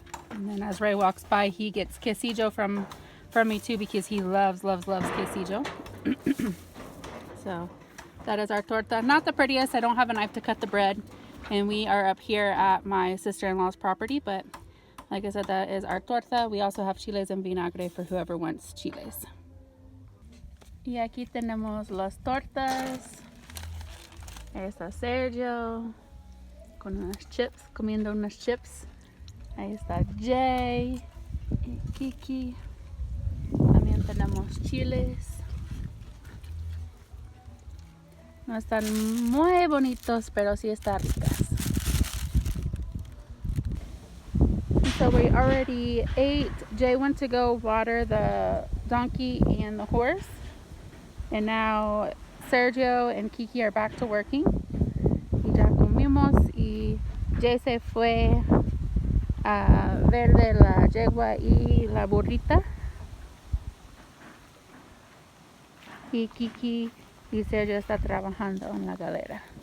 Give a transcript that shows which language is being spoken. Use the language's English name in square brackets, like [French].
[English] And then as Ray walks by, he gets quesillo from me too, because he loves quesillo. So that is our torta. Not the prettiest. I don't have a knife to cut the bread. And we are up here at my sister-in-law's property. But like I said, that is our torta. We also have chiles en vinagre for whoever wants chiles. [Spanish] Y aquí tenemos las tortas. Ahí está Sergio con unas chips, comiendo unas chips. Ahí está Jay y Keke. También tenemos chiles. No están muy bonitos, pero sí están ricas. [English] So we already ate. Jay went to go water the donkey and the horse. And now Sergio and Keke are back to working. [Spanish] Y ya comimos y Jay se fue a ver de la yegua y la burrita. Y Keke y Sergio está trabajando en la galera.